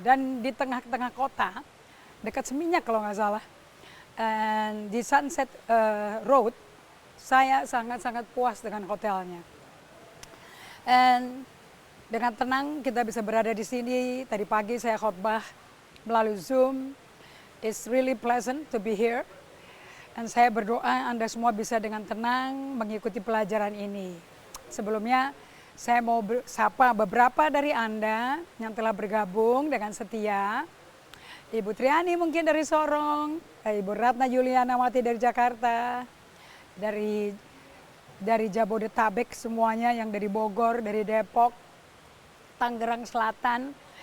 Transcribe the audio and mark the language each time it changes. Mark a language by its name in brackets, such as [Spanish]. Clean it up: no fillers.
[Indonesian] Dan di tengah-tengah kota, dekat Seminyak kalau nggak salah. Dan di Sunset Road, saya sangat-sangat puas dengan hotelnya. And dengan tenang kita bisa berada di sini. Tadi pagi saya khotbah melalui Zoom. [English] It's really pleasant to be here. [Indonesian] Dan saya berdoa Anda semua bisa dengan tenang mengikuti pelajaran ini. Sebelumnya saya mau sapa beberapa dari Anda yang telah bergabung dengan setia. Ibu Triani mungkin dari Sorong, Ibu Ratna Yulianawati dari Jakarta, dari Jabodetabek semuanya, yang dari Bogor, dari Depok, Tangerang Selatan.